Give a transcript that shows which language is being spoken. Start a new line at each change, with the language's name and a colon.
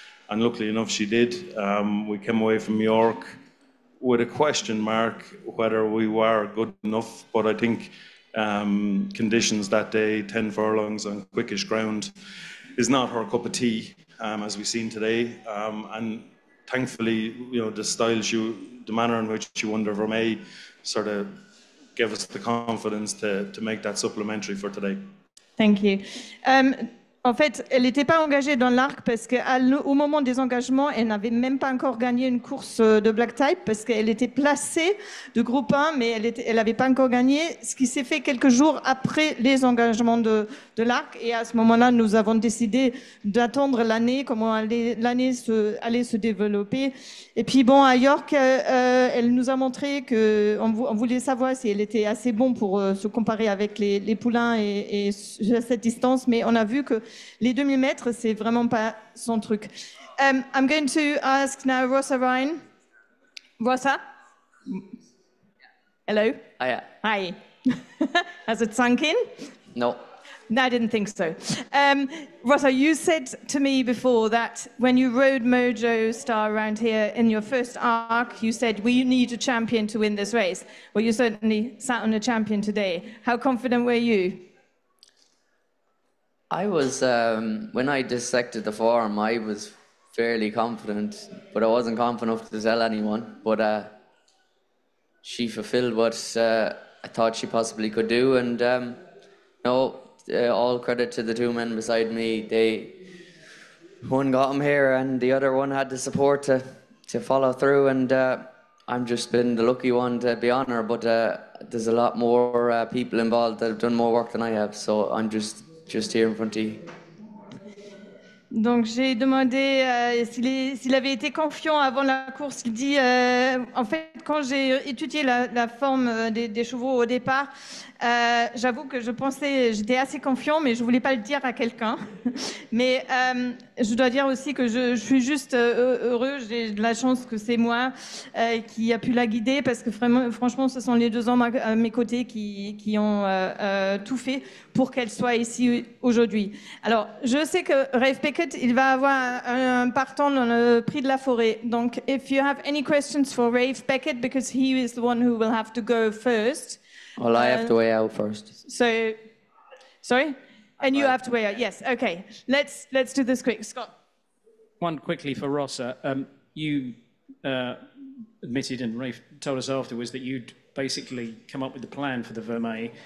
English: and luckily enough she did. We came away from York with a question mark whether we were good enough, but I think conditions that day, 10 furlongs on quickish ground, is not her cup of tea, as we've seen today. And thankfully, the manner in which she won the Vermeil sort of gave us the confidence to make that supplementary for today. Thank you.
French: En fait, elle n'était pas engagée dans l'arc parce qu'au moment des engagements, elle n'avait même pas encore gagné une course de black type parce qu'elle était placée de groupe 1, mais elle n'avait pas encore gagné, ce qui s'est fait quelques jours après les engagements de l'arc. Et à ce moment-là, nous avons décidé d'attendre l'année, comment l'année allait se développer. Et puis bon, à York, elle nous a montré qu'on voulait savoir si elle était assez bon pour se comparer avec les poulains et à cette distance, mais on a vu que les 2000 mètres, c'est vraiment pas son truc.
English: I'm going to ask now Rossa Ryan. Rossa? Hello? Hiya. Hi. Has it sunk in? No. No, I didn't think so. Rossa, you said to me before that when you rode Mojo Star around here in your first arc, you said, we need a champion to win this race. Well, you certainly sat on a champion today. How confident were you? I was, when I dissected the form, I was fairly confident, but I wasn't confident enough to tell anyone. But she fulfilled what I thought she possibly could do, and all credit to the two men beside me. One got him here, and the other one had the support to follow through, and I'm just been the lucky one to be on her, but there's a lot more people involved that have done more work than I have, so I'm just here in front of you.
French: Donc j'ai demandé s'il avait été confiant avant la course. Il dit, en fait, quand j'ai étudié la forme des chevaux au départ, j'avoue que j'étais assez confiant, mais je voulais pas le dire à quelqu'un. Mais je dois dire aussi que je suis juste heureux. J'ai de la chance que c'est moi qui a pu la guider, parce que franchement, ce sont les 2 hommes à mes côtés qui ont tout fait pour qu'elle soit ici aujourd'hui. Alors, je sais que Rafe Beckett, il va avoir un partant dans le prix de la forêt.
English: Donc, if you have any questions for Rafe Beckett, because he is the one who will have to go first. Well, I have to weigh out first. So, sorry? And you have to weigh out, yes, okay. Let's do this quick. Scott. One quickly for Rossa. You admitted, and Rafe told us afterwards, that you'd basically come up with the plan for the Vermeil.